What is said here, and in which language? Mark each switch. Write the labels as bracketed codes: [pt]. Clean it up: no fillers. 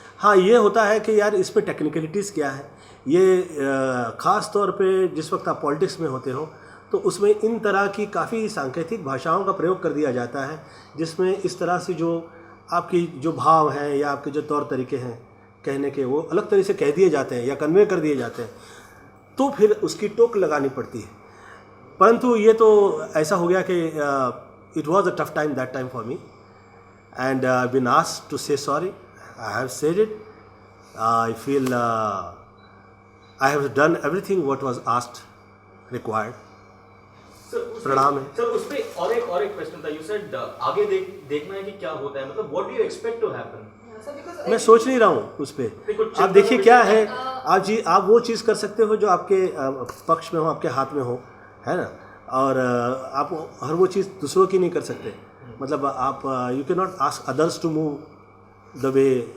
[hi] हाँ, ये होता है कि यार इसमें टेक्निकलिटीज़ क्या है. ये ख़ास तौर पे जिस वक्त आप पॉलिटिक्स में होते हो तो उसमें इन तरह की काफ़ी सांकेतिक भाषाओं का प्रयोग कर दिया जाता है, जिसमें इस तरह से जो आपकी जो भाव हैं या आपके जो तौर तरीके हैं कहने के, वो अलग तरह से कह दिए जाते हैं या कन्वे कर दिए जाते हैं. तो फिर उसकी टोक लगानी पड़ती है. परंतु ये तो ऐसा हो गया कि [en] It was a tough time that time for me, and I been asked to say sorry. I have said it. I feel I have done everything what was asked, required. [hi] प्रणाम है. सर उस पे और एक क्वेश्चन था. [en] you said [hi] आगे देखना है कि क्या होता है, मतलब [en] What do you expect to happen. [hi] मैं सोच नहीं रहा हूँ उस पर. आप देखिए क्या है, आप वो चीज़ कर सकते हो जो आपके पक्ष में हो, आपके हाथ में हो, है ना. और आप हर वो चीज़ दूसरों की नहीं कर सकते. मतलब आप [en] You can not ask others to move the way.